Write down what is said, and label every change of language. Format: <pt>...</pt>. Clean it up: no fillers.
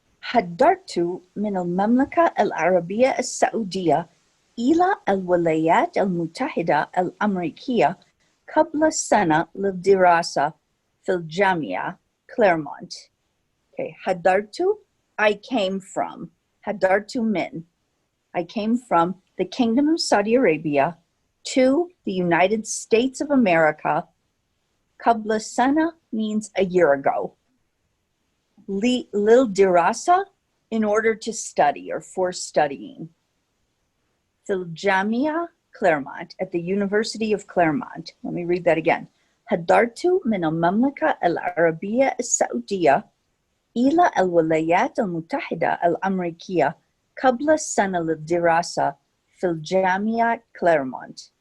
<ar>هاجرت من المملكة العربية السعودية إلى الولايات المتحدة الأمريكية قبل سنة للدراسة في الجامعة كليرمونت.</ar> <en>Okay,</en> <ar>هاجرت,</ar> <en>I came from.</en> <ar>هاجرت من,</ar> <en>I came from the Kingdom of Saudi Arabia to the United States of America.</en> <ar>قبل سنة</ar> <en>means a year ago.</en> <ar>للدراسة,</ar> <en>in order to study or for studying.</en> <ar>في الجامعة</ar> <en>Claremont, at the University of Claremont. Let me read that again.</en> <ar>هاجرت من المملكة العربية السعودية إلى الولايات المتحدة الأمريكية قبل سنة للدراسة في الجامعة كليرمونت.</ar>